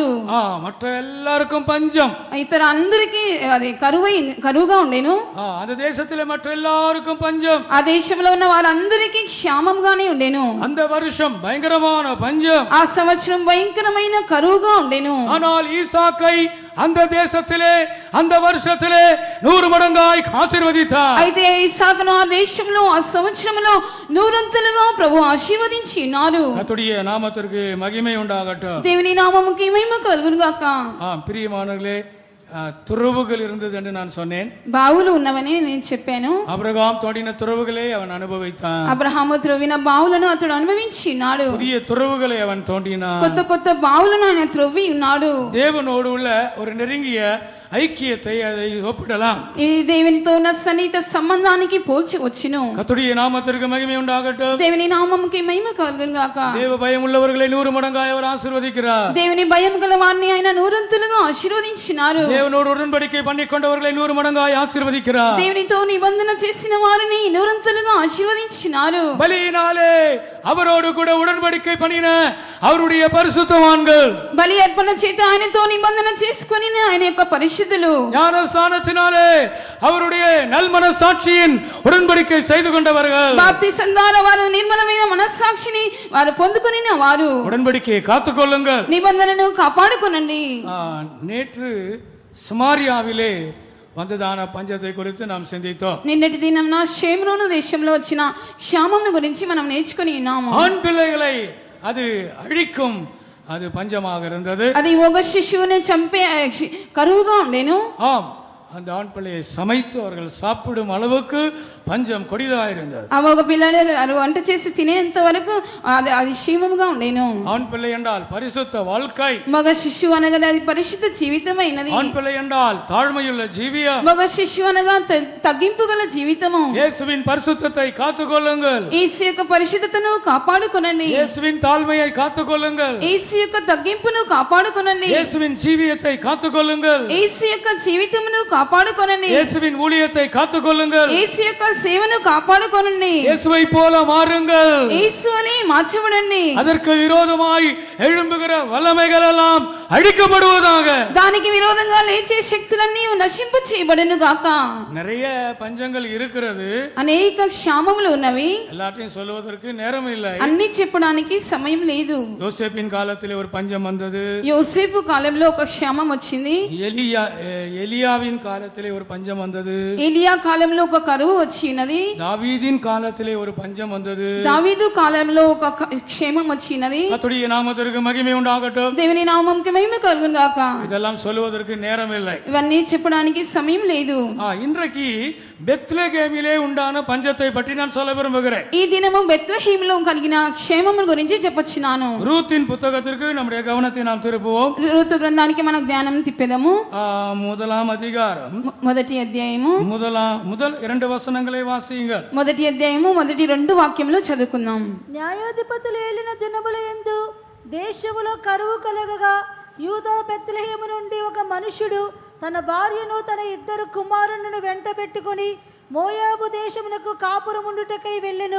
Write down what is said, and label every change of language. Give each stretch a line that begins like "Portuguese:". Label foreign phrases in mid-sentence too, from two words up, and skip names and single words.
Tamil: మற்ற எல்லாருக்கும் பஞ்சம்,
Telugu: ఇతర అందరికి అది కరువుగా ఉండేను.
Tamil: அந்த தேசத்திலே மற்ற எல்லாருக்கும் பஞ்சம்,
Telugu: ఆ దేశంలో ఉన్న వారందరికీ క్షామంగానే ఉండేను.
Tamil: அந்த வருஷம் பயங்கரமான பஞ்சம்,
Telugu: ఆ సంవత్సరం భయంకరమైన కరువుగా ఉండేను.
Tamil: ஆனால் ஈசாக்கை அந்த தேசத்திலே அந்த வருஷத்திலே 100 மடங்காய் ஆசீர்வதித்தார்.
Telugu: అయితే ఇస్సాకును ఆ దేశంలో ఆ సంవత్సరంలో 100 ప్రభు ఆశీర్వదించినారు.
Tamil: கர்த்தருடைய நாமத்திற்கு மகிமை உண்டாகட்டும்.
Telugu: దేవుని నామముకి మహిమ కలుగును గాక.
Tamil: பிரியமானவர்களே, துறவுகள் இருந்தது என்று நான் சொன்னேன்.
Telugu: బావులు ఉన్నవని నేను చెప్పాను. అబ్రహాం తోడిన
Tamil: துறவுகளை அவன் அனுபவித்தான்.
Telugu: అబ్రహాము త్రవ్విన బావులను అతడు అనుభవించినాడు.
Tamil: புதிய துறவுகளை அவன் தோண்டினான்.
Telugu: కొత్త కొత్త బావులను ఆయన త్రవ్వి ఉన్నాడు.
Tamil: தேவனோடு உள்ள ஒரு நெருங்கிய ஐக்கியத்தை அதை ஒப்பிடலாம்.
Telugu: ఇది దేవునితో ఉన్న సన్నిహిత సంబంధానికి పోల్చి వచ్చును.
Tamil: கர்த்தருடைய நாமத்திற்கு மகிமை உண்டாகட்டும்.
Telugu: దేవుని నామముకి మహిమ కలుగును గాక.
Tamil: தேவ பயம் உள்ளவர்களை 100 மடங்காய் அவர் ஆசீர்வதிக்கிறார்.
Telugu: దేవుని భయం గల వారిని ఆయన 100 ఆశీర్వదించినారు.
Tamil: தேவனோடு உடன்படிக்கை பண்ணிக்கொண்டவர்களை 100 மடங்காய் ஆசீர்வதிக்கிறார்.
Telugu: దేవునితో నిబంధన చేసిన వారిని 100 ఆశీర్వదించినారు.
Tamil: பலியினாலே அவரோடு கூட உடன்படிக்கை பண்ணின அவருடைய பரிசுத்தவான்கள்,
Telugu: బలి అర్పణ చేత ఆయనతో నిబంధన చేసుకొని ఆయన యొక్క పరిశుద్ధులు,
Tamil: ஞானஸ்நானத்தினாலே அவருடைய நல்மனசாட்சியின் உடன்படிக்கை செய்து கொண்டவர்கள்,
Telugu: బాప్తిసం ద్వారా వారు నిర్మలమైన మనస్సాక్షిని వారు పొందుకొనిన వారు.
Tamil: உடன்படிக்கையை காத்துக்கொள்ளுங்கள்,
Telugu: నిబంధనను కాపాడుకొనండి.
Tamil: நேற்று சமாரியாவிலே வந்ததான பஞ்சத்தை குறித்து நாம் சிந்தித்தோம்.
Telugu: నిన్నటి దినం షేమ్రోను దేశంలో వచ్చిన క్షామమును గురించి మనం నేర్చుకొని ఉన్నాము.
Tamil: ஆண் பிள்ளைகளை அது அழிக்கும், அது பஞ்சமாக இருந்தது.
Telugu: అది ఒక శిశువుని చంపే కరువుగా ఉండేను.
Tamil: ஆம், அந்த ஆண் பிள்ளையை சமைத்து அவர்கள் சாப்பிடும் அளவுக்கு பஞ்சம் கொடிதாயிருந்தது.
Telugu: ఆ ఒక పిల్లలు వంట చేసి తినేంత వరకు అది క్షేమముగా ఉండేను.
Tamil: ஆண் பிள்ளை என்றால் பரிசுத்த வாழ்க்கை,
Telugu: మగ శిశువు అనగా అది పరిశుద్ధ జీవితమైనది.
Tamil: ஆண் பிள்ளை என்றால் தாழ்மையுள்ள ஜீவியம்,
Telugu: మగ శిశువు అనగా తగ్గింపు గల జీవితము.
Tamil: இயேசுவின் பரிசுத்தத்தை காத்துக்கொள்ளுங்கள்,
Telugu: యేసు యొక్క పరిశుద్ధతను కాపాడుకొనండి.
Tamil: இயேசுவின் தாழ்மையை காத்துக்கொள்ளுங்கள்,
Telugu: యేసు యొక్క తగ్గింపును కాపాడుకొనండి.
Tamil: இயேசுவின் ஜீவியத்தை காத்துக்கொள்ளுங்கள்,
Telugu: యేసు యొక్క జీవితమును కాపాడుకొనండి.
Tamil: இயேசுவின் ஊழியத்தை காத்துக்கொள்ளுங்கள்,
Telugu: యేసు యొక్క సేవను కాపాడుకొనండి.
Tamil: இயேசுவை போல மாறுங்கள்.
Telugu: యేసువలే మార్చబడండి.
Tamil: அதற்கு விரோதமாய் எழும்புகிற வல்லமைகள் எல்லாம் அழிக்கப்படுவதாக.
Telugu: దానికి విరోధంగా లేచే శక్తులన్నీ నశింపు చేయబడును గాక.
Tamil: நிறைய பஞ்சங்கள் இருக்கிறது.
Telugu: అనేక క్షామములు ఉన్నవి.
Tamil: எல்லாத்தையும் சொல்வதற்கு நேரம் இல்லை.
Telugu: అన్ని చెప్పడానికి సమయం లేదు.
Tamil: யோசேப்பின் காலத்திலே ஒரு பஞ்சம் வந்தது.
Telugu: యోసేపు కాలంలో ఒక క్షామం వచ్చింది.
Tamil: எலியாவின் காலத்திலே ஒரு பஞ்சம் வந்தது.
Telugu: ఎలియా కాలంలో ఒక కరువు వచ్చినది.
Tamil: தாவீதின் காலத்திலே ஒரு பஞ்சம் வந்தது.
Telugu: దావీదు కాలంలో ఒక క్షేమం వచ్చినది.
Tamil: கர்த்தருடைய நாமத்திற்கு மகிமை உண்டாகட்டும்.
Telugu: దేవుని నామముకి మహిమ కలుగును గాక.
Tamil: இதெல்லாம் சொல்வதற்கு நேரம் இல்லை.
Telugu: ఇవన్నీ చెప్పడానికి సమయం లేదు.
Tamil: இன்றைக்கு பெத்லகேமிலே உண்டான பஞ்சத்தை பற்றி நான் சொல்ல விரும்புகிறேன்.
Telugu: ఈ దినము బెత్లెహేములో కలిగిన క్షేమము గురించి చెప్పొచ్చున్నాను.
Tamil: ரூத்தின் புத்தகத்திற்கு நம்முடைய கவனத்தை நாம் திருப்புவோம்.
Telugu: రూతు గ్రంథానికి మనం ధ్యానం తిప్పెదము.
Tamil: முதலாம் அதிகாரம்
Telugu: మొదటి అధ్యాయము
Tamil: முதல் 2 వచనங்களை వాసిயுங்கள்.
Telugu: మొదటి అధ్యాయము మొదటి 2 వాక్యములు చదువుకుందాం. న్యాయాధిపతులు ఏలిన దినముల యందు దేశములో కరువు కలగగా యూదా బెత్లెహేము నుండి ఒక మనుష్యుడు తన భార్యను తన 2 కుమారులను వెంట పెట్టుకుని మోయాబు దేశమునకు కాపురముండుటకై వెళ్ళెను.